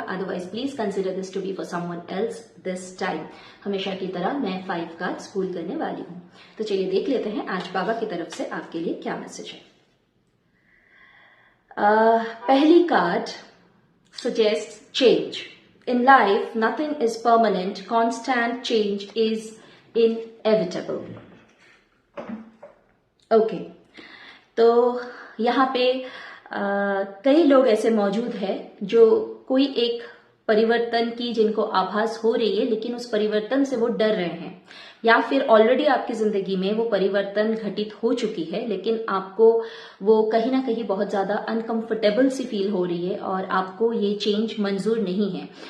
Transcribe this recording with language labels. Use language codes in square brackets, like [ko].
[en] Otherwise please consider this to be for someone else this time. [hi] हमेशा की तरह मैं 5 कार्ड्स पुल करने वाली हूँ। तो चलिए देख लेते हैं आज बाबा की तरफ से आपके लिए क्या मैसेज है। पहली card [en] suggests change. In life, nothing is permanent. Constant change is inevitable. Okay. [hi] तो यहाँ पे कई लोग ऐसे मौजूद हैं जो कोई एक परिवर्तन की जिनको आभास हो रही है, लेकिन उस परिवर्तन से वो डर रहे हैं, या फिर ऑलरेडी आपकी जिंदगी में वो परिवर्तन घटित हो चुकी है, लेकिन आपको वो कहीं ना कहीं बहुत ज्यादा अनकंफर्टेबल सी फील हो रही है और आपको ये चेंज मंजूर नहीं है।